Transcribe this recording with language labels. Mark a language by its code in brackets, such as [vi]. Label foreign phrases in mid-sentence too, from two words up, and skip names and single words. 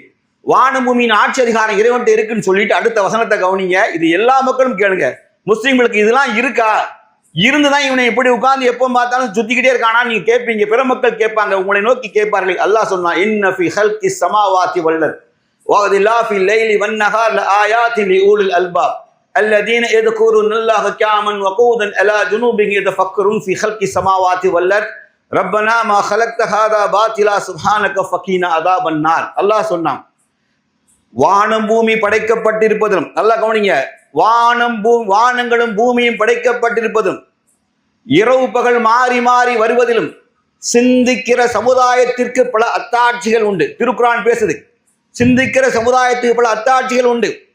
[ta] வான பூமியின் ஆட்சி அதிகாரம் இறைவன்கிட்ட இருக்குன்னு சொல்லிட்டு அடுத்த வசனத்தை கவனிங்க. இது எல்லா மக்களும் கேளுங்க. முஸ்லீம்களுக்கு இதெல்லாம் இருக்கா? இருந்துதான் இவனை எப்படி உட்கார்ந்து எப்போ பார்த்தாலும் சுத்திக்கிட்டே இருக்கானா நீங்க கேட்பீங்க. பிற மக்கள் கேட்பாங்க, உங்களை நோக்கி கேட்பார்கள். அல்லாஹ் சொன்னான், [ar] إن في خلق السماوات والأر وَاخْتِلَافِ اللَّيْلِ وَالنَّهَارِ لَآيَاتٍ لِأُولِي الْأَلْبَابِ الَّذِينَ يَذْكُرُونَ اللَّهَ قِيَامًا وَقُعُودًا عَلَى جُنُوبِهِمْ يَتَفَكَّرُونَ فِي خَلْقِ السَّمَاوَاتِ وَالْأَرْضِ رَبَّنَا مَا خَلَقْتَ هَذَا بَاطِلًا سُبْحَانَكَ فَقِنَا عَذَابَ النَّارِ. [ta] அல்லாஹ் சொன்னான், வானம் பூமி படைக்கப்பட்டிருப்பதும், நல்லா கவனிங்க, வானங்களும் பூமியும் படைக்கப்பட்டிருப்பதும் இரவு பகல் மாறி மாறி வருவதிலும் சிந்திக்கிற சமுதாயத்திற்கு பல அத்தாட்சிகள் உண்டு. திருக்குரான் பேசுது, சிந்திக்கிற சமுதாயத்துக்கு பல அத்தாட்சிகள் உண்டு.